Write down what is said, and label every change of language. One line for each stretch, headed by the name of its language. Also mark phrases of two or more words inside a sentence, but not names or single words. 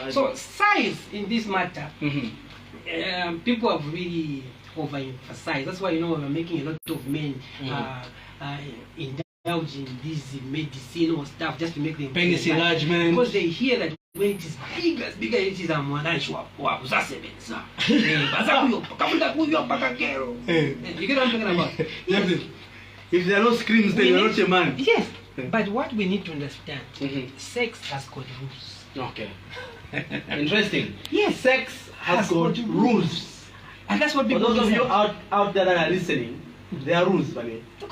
English: So size in this matter, people have really overemphasized. That's why, you know, we're making a lot of men indulge in this medicine or stuff just to make them penis enlargement, because they hear that when it is big as it is,
Zulu: wa uzasebenza baza kuyo kafunda kuyo mpaka kero.
English: You get what I'm talking about? Yes. If there are no screams, then you're not a man. Yes. But what we need to understand, sex has got rules. Okay. Interesting. Yes. Sex has got rules. And that's what people For those of you out there that are listening, there are rules, buddy.